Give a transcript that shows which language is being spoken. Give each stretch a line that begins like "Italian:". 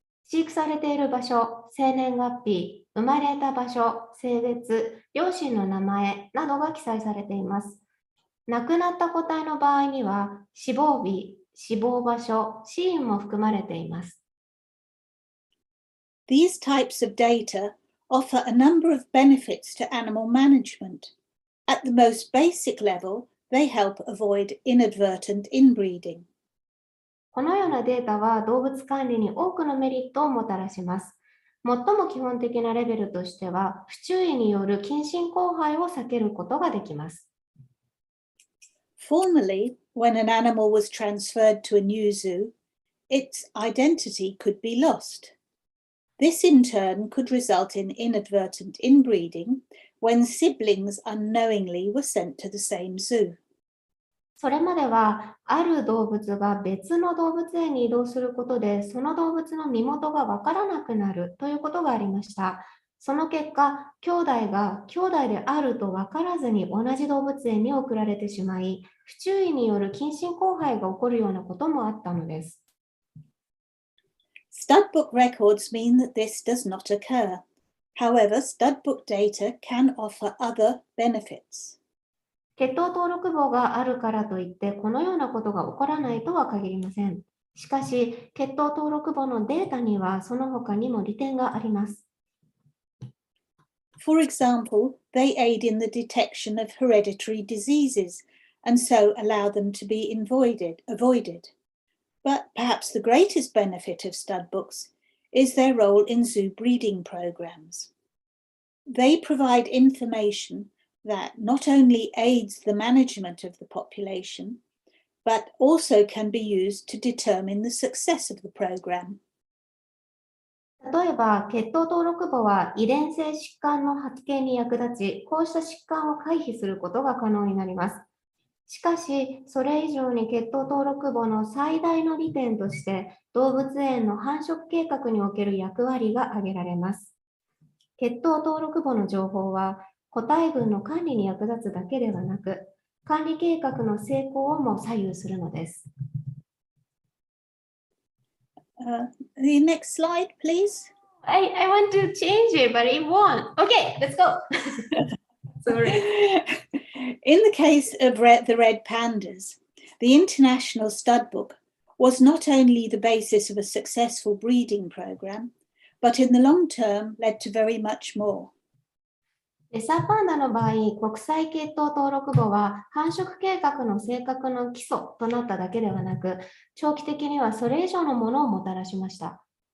Japanese: 飼育されている場所、生年月日、生まれた場所、性別、両親の名前などが記載されています。亡くなった個体の場合には、死亡日、死亡場所、死因も含まれています。
English: These types of data offer a number of benefits to animal management. At the most basic level, they help avoid inadvertent inbreeding.
Japanese: このようなデータは動物管理に多くのメリットをもたらします。最も基本的なレベルとしては、不注意による近親交配を避けることができます。
English: Formerly, when an animal was transferred to a new zoo, its identity could be lost. This in turn could result in inadvertent inbreeding when siblings unknowingly were sent to the same zoo.
Japanese: それまでは、ある動物が別の動物園に移動することで、その動物の身元がわからなくなるということがありました。その結果、兄弟が兄弟であるとわからずに同じ動物園に送られてしまい、不注意による近親交配が起こるようなこともあったのです。
English: Stud book records mean that this does not occur. However, stud book data can offer other benefits.
Japanese: 血統登録簿があるからといって、このようなことが起こらないとは限りません。しかし、血統登録簿のデータにはその他にも利点があります。
English: For example, they aid in the detection of hereditary diseases and so allow them to be avoided. But perhaps the greatest benefit of stud books is their role in zoo breeding programs. They provide information that not only aids the management of the population, but also can be used to determine the success of the program.
Japanese: 例えば、血統登録簿は遺伝性疾患の発見に役立ち、こうした疾患を回避することが可能になります。しかし、それ以上に血統登録簿の最大の利点として、動物園の繁殖計画における役割が挙げられます。血統登録簿の情報は、個体群の管理に役立つだけではなく、管理計画の成功をも左右するのです。
English: The next slide, please. I want to change it, but it won't. Okay, let's go. Sorry. In the case of the red pandas, the International Stud Book was not only the basis of a successful breeding program, but in the long term led to very much more.
Japanese: レッサーパンダの場合、国際血統登録簿は繁殖計画の正確の基礎となっただけではなく、長期的にはそれ以上のものをもたらしました。